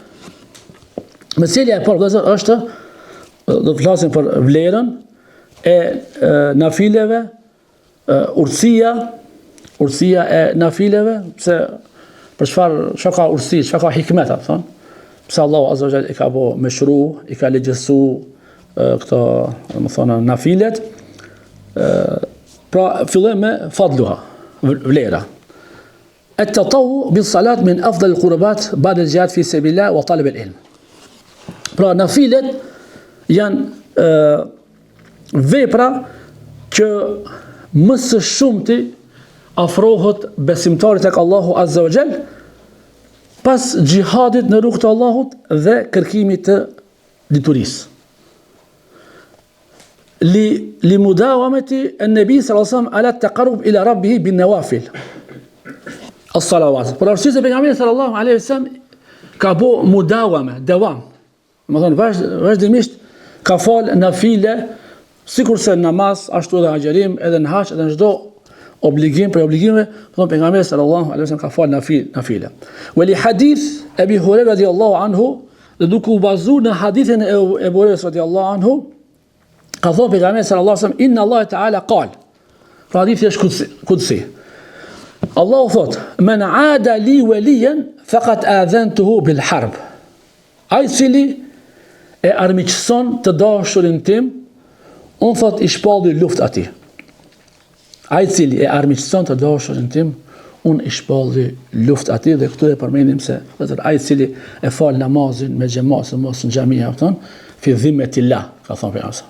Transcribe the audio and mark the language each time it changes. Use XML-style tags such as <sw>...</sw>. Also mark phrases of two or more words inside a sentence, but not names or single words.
<sq>Meselja e parë vëllezër është, do të flasim për vlerën e nafileve, urtësia e nafileve, pse për çfarë ka urtësi, çfarë ka hikmet, thon? Pse Allahu</sq> <ar>عز وجل</ar> <sq>i ka bë meshru, i ka legjësu këto, domethënë nafilet. Pra fillojmë me fadluha, vlera.</sq> <ar>التطوع بالصلاة من أفضل القربات بعد الجهاد في سبيل الله وطلب العلم.</ar> <sq>Pra nafilet janë vepra që më së shumti afrohet besimtarit tek Allahu</sq> <ar>عز وجل</ar> <sq>pas gjihadit në rrugt të Allahut dhe kërkimit të diturisë.</sq> <ar>لمداومة النبي صلى الله عليه وسلم على التقرب إلى ربه بالنوافل الصلوات.</ar> <sq>Por arsye se pejgamberi</sq> <ar>صلى الله عليه وسلم</ar> <sq>ka bo mudawama, dawam. Do të thonë vazhdimisht ka fal nafile, sikurse në namaz, ashtu edhe agjerim, edhe në hax, edhe në çdo obligim për obligime, do të pejgamberi</sq> <ar>صلى الله عليه وسلم</ar> <sq>ka fal nafile.</sq> <ar>ولحديث أبي هريرة رضي الله عنه,</ar> <sq>dhe duke u bazuar në hadithin e Abu Hurairah</sq> <ar>رضي الله عنه,</ar> <sq>ka thënë pejgamberi</sq> <ar>صلى الله عليه وسلم إن الله تعالى قال.</ar> <sq>Pra hadithi është kudsi.</sq> <ar>Allahu thot, من عادى لي وليا فقد آذنته بالحرب.</ar> <sq>Ai cili e armiqson të dashurin tim, unë thot i shpalli luft atij. Ai cili e armiqson të dashurin tim, unë i shpalli luft atij. Dhe këtu e përmendim se ai cili e fal namazin me xhamat, mos në xhami afton,</sq> <ar>في ذمة الله,</ar> <sq>ka thënë pejgamberi.</sq>